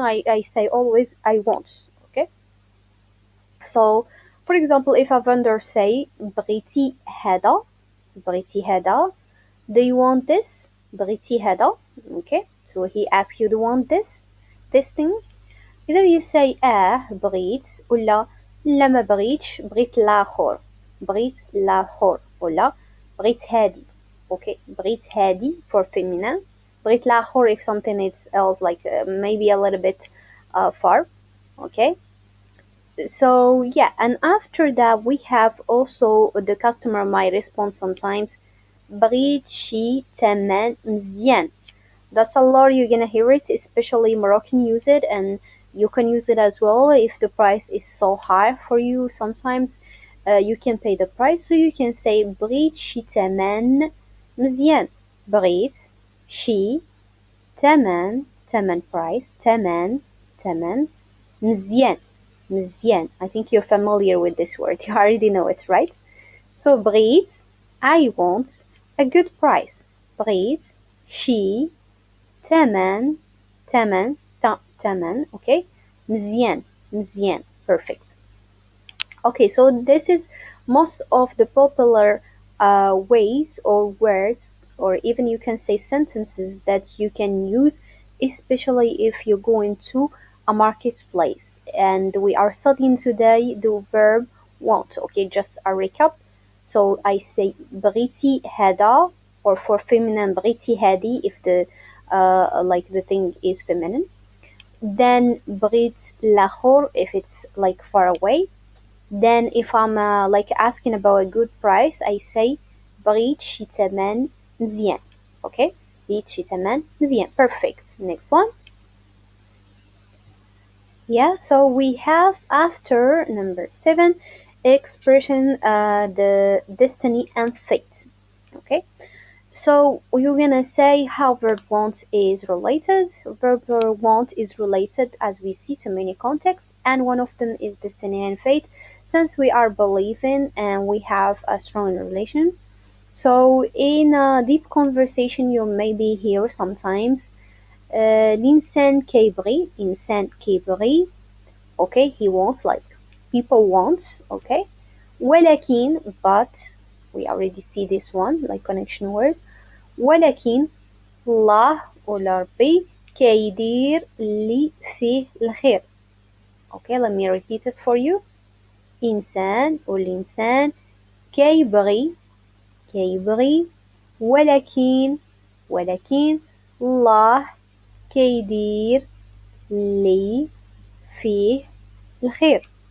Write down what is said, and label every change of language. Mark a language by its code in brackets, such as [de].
[en] I say always I want. Okay. So, for example, if a vendor say [ar] بغيتي هذا, بغيتي هذا, [en] do you want this? [ar] بغيتي هذا. [en] Okay. So he asks you, do you want this thing? Either you say [ar] بغيت ولا لا ما بغيتش, بغيت الآخر, بغيت الآخر ولا بغيت هادي. [en] Okay, [ar] بغيت هادي [en] for feminine, [ar] بغيت الآخر [en] if something is else like maybe a little bit far. Okay, so yeah, and after that we have also the customer might respond sometimes [ar] بغيت شي تمن مزيان. [en] That's a lot you're gonna hear it, especially Moroccan use it, and you can use it as well if the price is so high for you. Sometimes you can pay the price, so you can say [ar] بغيت شي تمن مزيان. بغيت شي تمن, تمن [en] price, [ar] تمن مزيان. مزيان. [en] I think you're familiar with this word. You already know it, right? So [ar] بغيت, [en] I want a good price. [ar] بغيت شي تمن, تمن, [en] okay? [ar] مزيان, مزيان, [en] perfect. Okay, so this is most of the popular ways or words, or even you can say sentences that you can use, especially if you're going to a marketplace. And we are studying today the verb want. Okay, just a recap. So I say [ar] بغيتي هذا, [en] or for feminine [ar] بغيتي هذه [en] if the like the thing is feminine. Then [ar] بغيت الآخر [en] if it's like far away. Then if I'm like asking about a good price, I say [ar] بغيت شي تمن مزيان. [en] Okay, [ar] بغيت شي تمن مزيان. [en] Perfect. Next one. Yeah, so we have after number 7 expression the destiny and fate. Okay, so you're gonna say how verb want is related. Verb want is related, as we see, to many contexts, and one of them is destiny and fate, since we are believing and we have a strong relation. So in a deep conversation, you maybe hear sometimes [ar] l'insan كيبغي, insan كيبغي. [en] Okay, he wants, like people want. Okay, [ar] ولكن, [en] but we already see this one like connection word. [ar] ولكن الله ولا ربي كيدير اللي فيه الخير. [en] Okay, let me repeat it for you. [ar] إنسان والإنسان كيبغي ولكن الله كيدير اللي فيه الخير.